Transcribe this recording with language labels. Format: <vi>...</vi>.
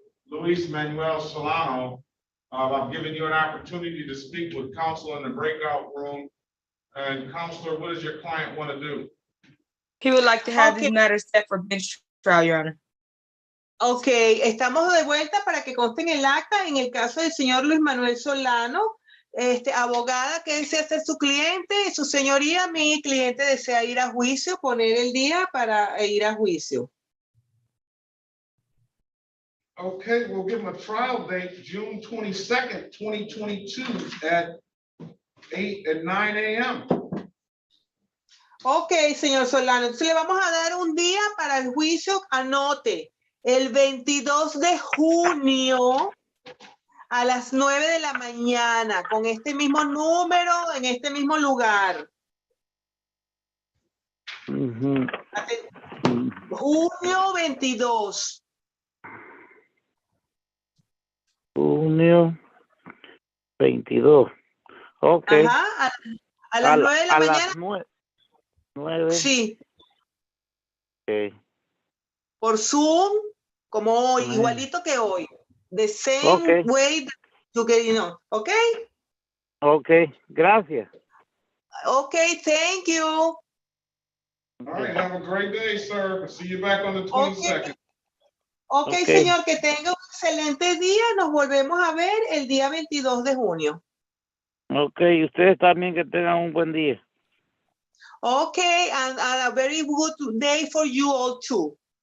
<en>Luis Manuel Solano. I'm giving you an opportunity to speak with counsel in the breakout room. And counselor, what does your client want to do? He would like to have this matter set for bench trial, Your Honor.</en> <es>Ok, estamos de vuelta para que conste en el acta, en el caso del señor Luis Manuel Solano, abogada que desea ser su cliente, su señoría, mi cliente desea ir a juicio, poner el día para ir a juicio.</es> <en>Okay, we'll give him a trial date, June 22nd, 2022 at 9 a.m.</en> <es>Ok, señor Solano, entonces le vamos a dar un día para el juicio, anote, el 22 de junio a las 9 de la mañana, con este mismo número, en este mismo lugar. Junio 22. Junio 22. Ok. Ajá, a las 9 de la mañana. Las 9. Sí.</es> <en>Okay.</en> <es>Por Zoom, como hoy, igualito que hoy.</es> <en>The same way that you get, ¿ok?</en> <es>Ok, gracias.</es> <en>Ok, thank you. All right, have a great day, sir. See you back on the 22nd.</en> <es>Ok, señor, que tenga un excelente día. Nos volvemos a ver el día 22 de junio. Ok, y ustedes también que tengan un buen día.</es> <en>Ok, and a very good day for you all too.</en>